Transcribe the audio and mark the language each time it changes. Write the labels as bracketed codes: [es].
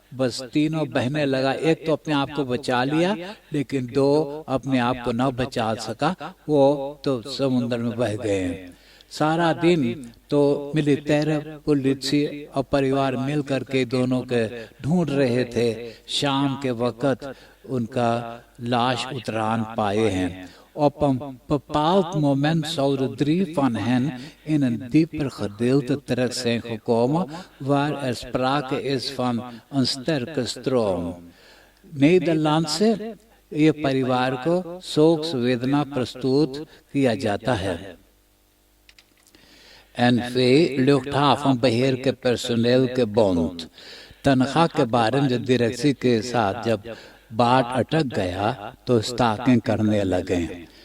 [hns] बस तीनों बहने लगा। एक तो अपने आप को बचा लिया, लेकिन 2 अपने आप को न बचा सका, वो तो समुद्र में बह गए। सारा दिन तो मिलिटेरी, पुलिस और परिवार मिल करके दोनों के ढूंढ रहे थे। शाम के वक्त उनका लाश उतरान पाए हैं। [nl] Op een bepaald moment zou de 3 van hen in een dieper gedeelte terecht zijn gekomen, waar er sprake is van een sterke stroom. [hns] Nederland से ये परिवार को शोक संवेदना प्रस्तुत किया जाता है। NV luchthavenbeheer के personeel के बॉन्ड तनख्वाह के बारे में जो डायरेक्सी के साथ जब बाट अटक गया तो स्टॉकिंग करने लगे।